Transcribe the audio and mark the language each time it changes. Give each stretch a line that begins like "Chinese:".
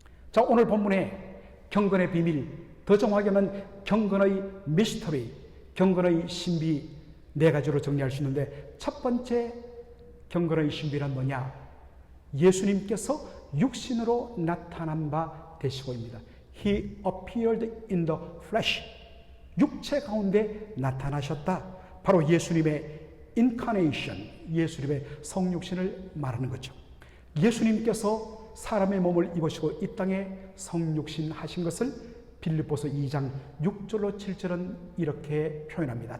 Korean: 자, 오늘 본문에 경건의 비밀, 더 정확하게 하면 경건의 미스터리, 경건의 신비 네 가지로 정리할 수 있는데, 첫 번째 경건의 신비란 뭐냐? 예수님께서 육신으로 나타난 바 되시고입니다.
English: He appeared in the flesh.
Korean: 육체 가운데 나타나셨다. 바로 예수님의 incarnation, 예수님의 성육신을 말하는 거죠. 예수님께서 사람의 몸을 입으시고 이 땅에 성육신 하신 것을 빌립보서 2장 6절로 7절은 이렇게 표현합니다.